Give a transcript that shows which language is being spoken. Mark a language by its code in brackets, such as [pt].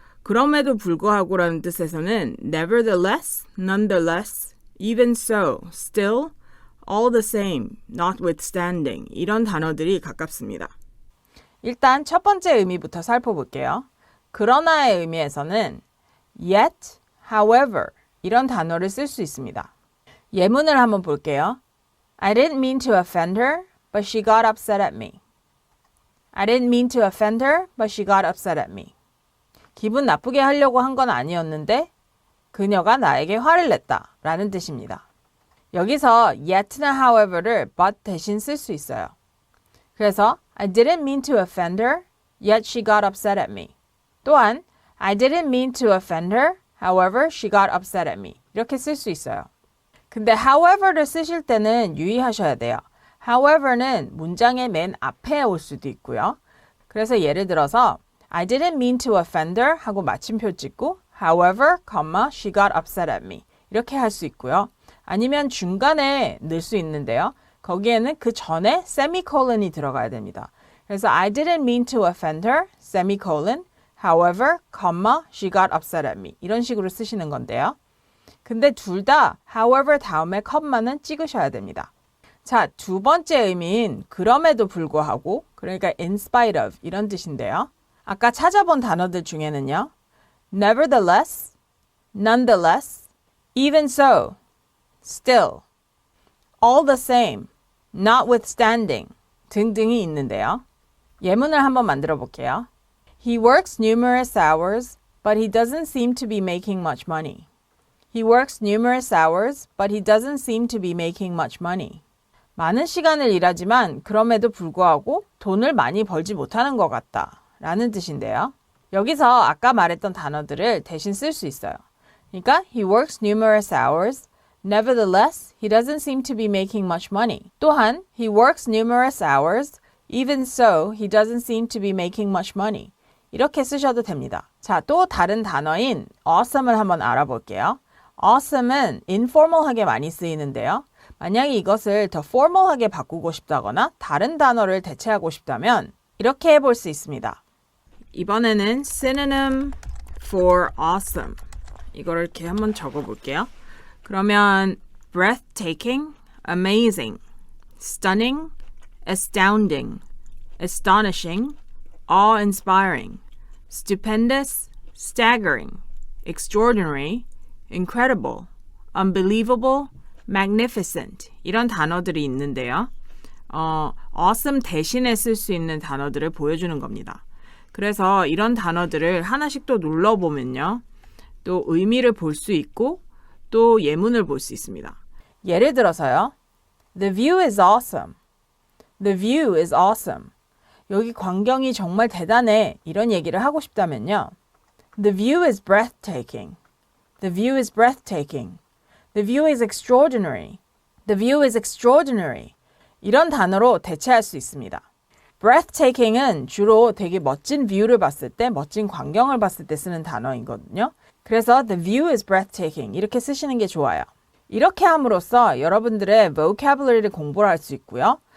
[ko] 그럼에도 불구하고라는 뜻에서는 nevertheless, nonetheless, even so, still, all the same, notwithstanding 이런 단어들이 가깝습니다. 일단 첫 번째 의미부터 살펴볼게요. 그러나의 의미에서는 yet, however 이런 단어를 쓸 수 있습니다. 예문을 한번 볼게요. [en] I didn't mean to offend her, but she got upset at me. I didn't mean to offend her, but she got upset at me. [ko] 기분 나쁘게 하려고 한 건 아니었는데 그녀가 나에게 화를 냈다 라는 뜻입니다. 여기서 yet나 however를 but 대신 쓸 수 있어요. 그래서 [en] I didn't mean to offend her, yet she got upset at me. [ko] 또한 [en] I didn't mean to offend her, however, she got upset at me. [ko] 이렇게 쓸 수 있어요. 근데 however를 쓰실 때는 유의하셔야 돼요. however는 문장의 맨 앞에 올 수도 있고요. 그래서 예를 들어서 [en] I didn't mean to offend her [ko] 하고 마침표 찍고 [en] however, she got upset at me. [ko] 이렇게 할 수 있고요. 아니면 중간에 넣을 수 있는데요. 거기에는 그 전에 semicolon이 들어가야 됩니다. 그래서 [en] I didn't mean to offend her, semicolon, however, she got upset at me. [ko] 이런 식으로 쓰시는 건데요. 근데 둘 다 however 다음에 컴마는 찍으셔야 됩니다. 자, 두 번째 의미인 그럼에도 불구하고, 그러니까 in spite of 이런 뜻인데요. 아까 찾아본 단어들 중에는요. [en] nevertheless, nonetheless, even so, still, all the same, notwithstanding [ko] 등등이 있는데요. 예문을 한번 만들어 볼게요. [en] He works numerous hours, but he doesn't seem to be making much money. He works numerous hours, but he doesn't seem to be making much money. [ko] 많은 시간을 일하지만 그럼에도 불구하고 돈을 많이 벌지 못하는 것 같다 라는 뜻인데요. 여기서 아까 말했던 단어들을 대신 쓸 수 있어요. 그러니까 [en] he works numerous hours, Nevertheless, he doesn't seem to be making much money. [ko] 또한, [en] he works numerous hours. Even so, he doesn't seem to be making much money. [ko] 이렇게 쓰셔도 됩니다. 자, 또 다른 단어인 awesome을 한번 알아볼게요. awesome은 informal하게 많이 쓰이는데요. 만약에 이것을 더 formal하게 바꾸고 싶다거나 다른 단어를 대체하고 싶다면 이렇게 해볼 수 있습니다. 이번에는 [en] synonym for awesome. [ko] 이거를 이렇게 한번 적어볼게요. 그러면 [en] breathtaking, amazing, stunning, astounding, astonishing, awe-inspiring, stupendous, staggering, extraordinary, incredible, unbelievable, magnificent [ko] 이런 단어들이 있는데요. awesome 대신에 쓸 수 있는 단어들을 보여주는 겁니다. 그래서 이런 단어들을 하나씩 또 눌러보면요. 또 의미를 볼 수 있고 또 예문을 볼 수 있습니다. 예를 들어서요. [en] The view is awesome. The view is awesome. [ko] 여기 광경이 정말 대단해. 이런 얘기를 하고 싶다면요. [en] The view is breathtaking. The view is breathtaking. The view is extraordinary. The view is extraordinary. [ko] 이런 단어로 대체할 수 있습니다. breathtaking은 주로 되게 멋진 뷰를 봤을 때, 멋진 광경을 봤을 때 쓰는 단어이거든요. 그래서 [en] the view is breathtaking [ko] 이렇게 쓰시는 게 좋아요. 이렇게 함으로써 여러분들의 vocabulary를 공부를 할 수 있고요.